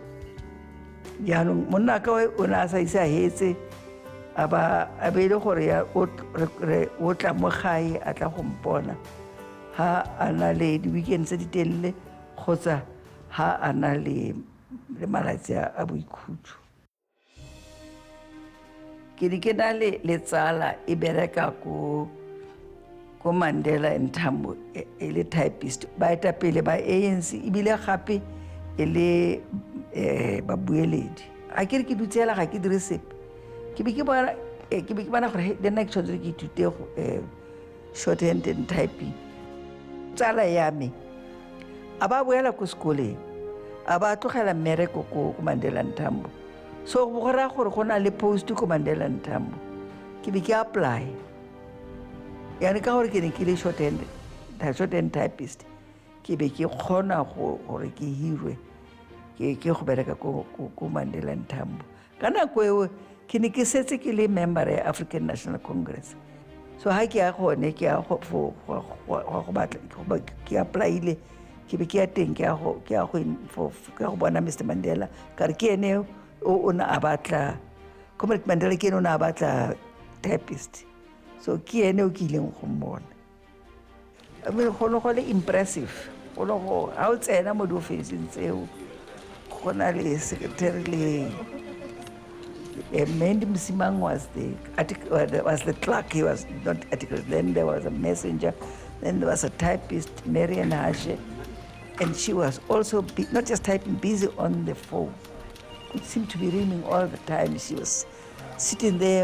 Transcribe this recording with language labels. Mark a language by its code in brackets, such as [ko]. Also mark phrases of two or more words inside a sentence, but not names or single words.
[tn] Jaanong monna ka o ne a sa isa hetse a be le gore o tla mo gae a tla go mpona ha a na le di-weekend tse di telele kgotsa ha a na le malatsi a boikhutso. Ke di ke na le tsala e bereka ko Mandela and Tambo e le typist ba etapele ba ANC ebile gape e le babueledi. A ke re ke dutsela ga ke dire sepe ke be ke bona gore [en] the next [tn] tshwanetse ke ithute [en] shorthand and typing. [tn] Tsala ya me a ba boela ko sekoleng a ba tlogela mmereko ko Mandela and Tambo, so go ra gore go na le post ko Mandela and Tambo ke be ke apply yani ka gore ke ne ke le [en] shorthand typist [tn] ke be ke kgona gore ke hirwe ke go bereka ko Mandela and Tambo. Ka nako eo ke ne ke setse ke le member ya African National Congress, so ha ke ya gone ke ya go batla ke applyile ke be ke ya teng ke ya go bona Mr. Mandela ka re ke ene o na a batla Comrade Mandela ke ene o na a batla typist, so ke ene o ke ileng go mmona. [en] I mean [tn] go le impressive go ha o tsena mo di-officing tseo go na le secretary le Mandy Msimang [en] was the clerk. He was not article. Then there was a messenger. Then there was a typist, Marian Hashe, and she was also not just typing, busy on the phone. It seemed to be ringing all the time. She was sitting there.